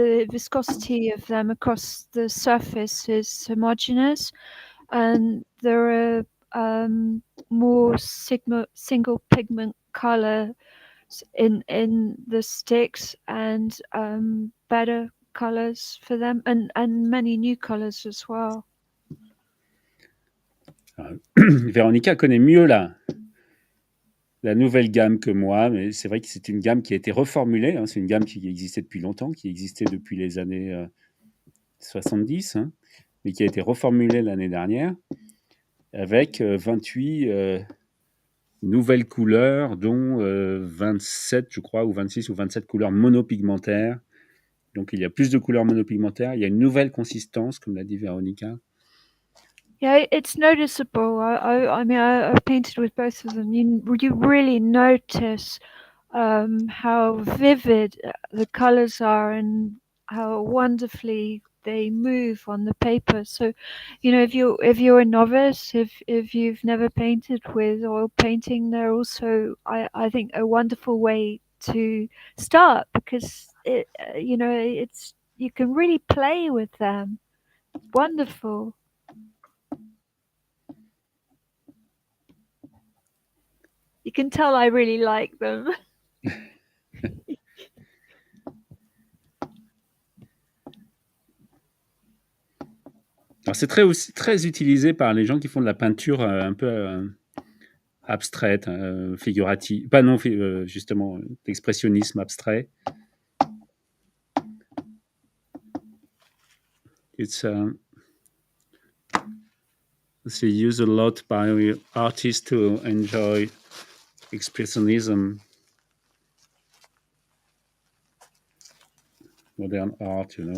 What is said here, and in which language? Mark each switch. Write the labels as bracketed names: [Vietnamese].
[English] viscosity of them across the surface is homogeneous, and there are more single pigment color in the sticks, and better colors for them, and many new colors as well. [French] Véronica connaît mieux la nouvelle gamme que moi, mais c'est vrai que c'est une gamme qui a été reformulée. Hein. C'est une gamme qui existait depuis longtemps, qui existait depuis les années 70, hein, mais qui a été reformulée l'année dernière avec 28 nouvelles couleurs, dont 27, je crois, ou 26 ou 27 couleurs monopigmentaires. Donc il y a plus de couleurs monopigmentaires, il y a une nouvelle consistance, comme l'a dit Véronica. [English] Yeah, it's noticeable. I mean, I've painted with both of them. You really notice how vivid the colors are and how wonderfully they move on the paper. So, if you're a novice, if you've never painted with oil painting, they're also, I think, a wonderful way to start, because it's you can really play with them. Wonderful. You can tell I really like them. [French] Alors c'est très utilisé par les gens qui font de la peinture un peu abstraite, figurative, pas non, justement, l'expressionnisme abstrait. [English] it's used a lot by artists to enjoy expressionism, modern art,